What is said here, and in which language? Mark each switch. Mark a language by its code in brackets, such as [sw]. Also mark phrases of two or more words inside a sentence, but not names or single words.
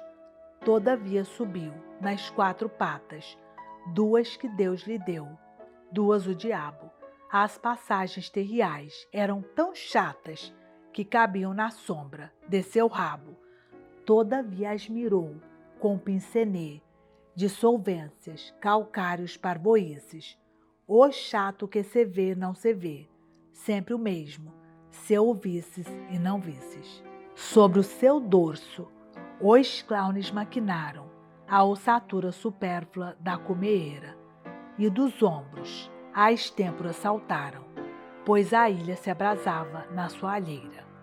[pt] Todavia subiu, nas quatro patas, duas que Deus lhe deu, duas o diabo. As passagens terriais eram tão chatas que cabiam na sombra de seu rabo. Todavia as mirou com pincenê, dissolvências, calcários parboices. O chato que se vê não se vê, sempre o mesmo, se ouvisses e não visses. Sobre o seu dorso, os clowns maquinaram a ossatura supérflua da cumeeira, e dos ombros as têmporas saltaram, pois a ilha se abrasava na sua alheira.